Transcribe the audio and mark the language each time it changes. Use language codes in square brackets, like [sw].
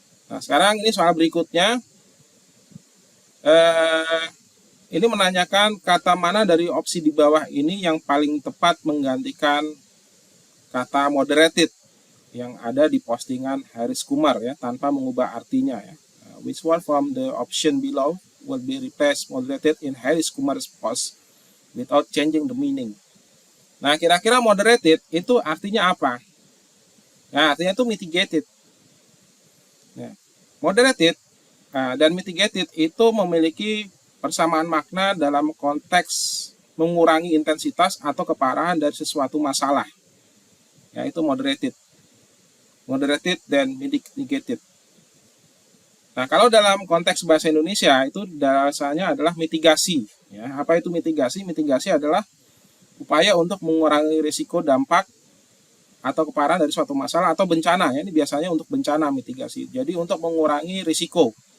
[id] Nah, sekarang ini soal berikutnya. Ini menanyakan kata mana dari opsi di bawah ini yang paling tepat menggantikan kata moderated yang ada di postingan Harris Kumar ya, tanpa mengubah artinya ya. [en] Which one from the option below will be replaced moderated in Harris Kumar's post without changing the meaning? [id] Nah, kira-kira moderated itu artinya apa? Nah, artinya itu mitigated. Nah, moderated dan mitigated itu memiliki persamaan makna dalam konteks mengurangi intensitas atau keparahan dari sesuatu masalah. Yaitu moderated. Moderated dan mitigated. Nah, kalau dalam konteks bahasa Indonesia itu dasarnya adalah mitigasi. Ya, apa itu mitigasi? Mitigasi adalah upaya untuk mengurangi risiko dampak atau keparahan dari suatu masalah atau bencana. Ya, ini biasanya untuk bencana mitigasi. Jadi untuk mengurangi risiko.